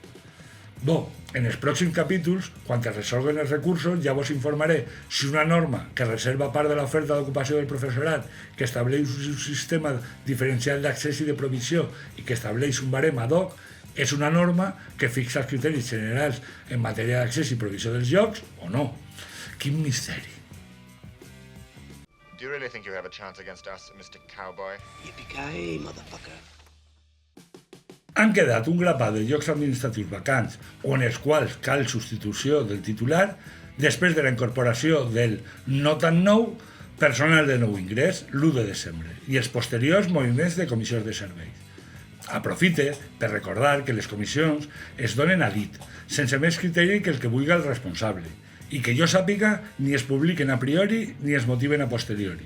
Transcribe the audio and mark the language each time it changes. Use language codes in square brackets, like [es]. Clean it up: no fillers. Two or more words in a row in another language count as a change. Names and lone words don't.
[ca] En els pròxims capítols, quan es resolguen els recursos, ja vos informaré si una norma que reserva part de l'oferta d'ocupació del professorat, que estableix un sistema diferencial d'accés i de provisió i que estableix un barem [la] ad hoc, [ca] és una norma que fixa els criteris generals en matèria d'accés i provisió dels llocs o no. Quin misteri. [en] Do you really think you have a chance against us, Mr. Cowboy? Yippee-ki-yay, motherfucker. [ca] Han quedat un grapat de llocs administratius vacants o en els quals cal substitució del titular després de la incorporació del no tan nou personal de nou ingrés l'1 de desembre i els posteriors moviments de comissions de serveis. Aprofite per recordar que les comissions es donen a dit, sense més criteri que el que vulgui el responsable, i que jo sàpiga ni es publiquen [la] a priori [ca] ni es motiven [la] a posteriori.